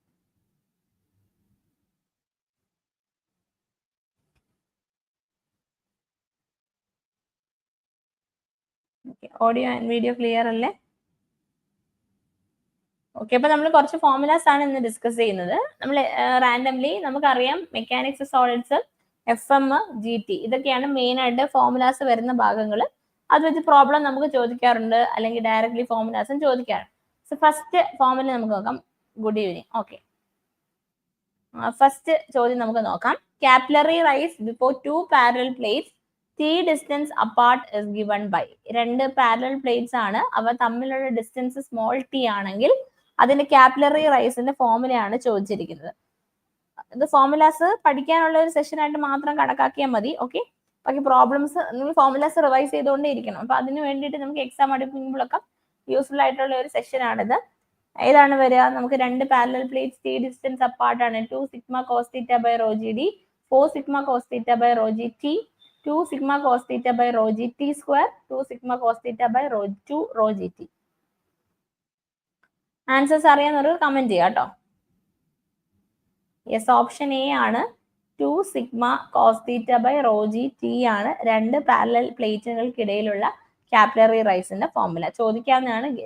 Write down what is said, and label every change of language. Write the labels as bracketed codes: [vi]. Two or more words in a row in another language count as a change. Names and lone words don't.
[en] Okay, audio and video clear അല്ലേ? [ml] ഓക്കെ, അപ്പൊ നമ്മൾ കുറച്ച് ഫോർമുലാസ് ആണ് ഇന്ന് ഡിസ്കസ് ചെയ്യുന്നത്. നമ്മൾ റാൻഡംലി നമുക്കറിയാം [en] mechanics solids, [ml] FM, GT ഇതൊക്കെയാണ് മെയിൻ ആയിട്ട് ഫോർമുലാസ് വരുന്ന ഭാഗങ്ങൾ. അത് വെച്ച് പ്രോബ്ലം നമുക്ക് ചോദിക്കാറുണ്ട്, അല്ലെങ്കിൽ ഡയറക്ട്ലി ഫോർമുലാസും ചോദിക്കാറുണ്ട്. [en] so first formula [ml] നമുക്ക് നോക്കാം. [en] good evening. [ml] ഓക്കെ, ഫസ്റ്റ് ചോദ്യം നമുക്ക് നോക്കാം. [en] capillary rise before 2 parallel plates T distance apart is given by. [ml] രണ്ട് [en] parallel plates [ml] ആണ്, അവ തമ്മിലുള്ള [en] distance small t [ml] ആണെങ്കിൽ അതിന്റെ കാപ്പിലറി റൈസിന്റെ ഫോർമുലയാണ് ചോദിച്ചിരിക്കുന്നത്. ഇത് ഫോർമുലാസ് പഠിക്കാനുള്ള ഒരു സെഷൻ ആയിട്ട് മാത്രം കണക്കാക്കിയാൽ മതി. ഓക്കെ, ബാക്കി പ്രോബ്ലംസ് നിങ്ങൾ [en] formulas revise [ml] ചെയ്തുകൊണ്ടേ ഇരിക്കണം. അപ്പൊ അതിന് വേണ്ടിയിട്ട് നമുക്ക് എക്സാം അടുപ്പിക്കുമ്പോഴൊക്കെ യൂസ്ഫുൾ ആയിട്ടുള്ള ഒരു സെഷൻ ആണിത്. ഏതാണ് വരിക? നമുക്ക് രണ്ട് [en] parallel plates T distance apart [ml] ആണ്. [en] 2 sigma cos theta by rho GD, 4 sigma cos theta by rho GT, 2 sigma cos theta by rho GT square, 2 sigma cos theta by rho 2 rho GT. [ml] ആൻസേഴ്സ് അറിയാവുന്നവർ കമന്റ് ചെയ്യാം കേട്ടോ. [en] yes, option A [ml] ആണ്. [en] 2 sigma cos theta by rho GT [ml] ആണ് രണ്ട് പാരലൽ പ്ലേറ്റുകൾക്കിടയിലുള്ള കാപ്പിലറി റൈസിന്റെ ഫോർമുല. ചോദിക്കാവുന്നതാണ്.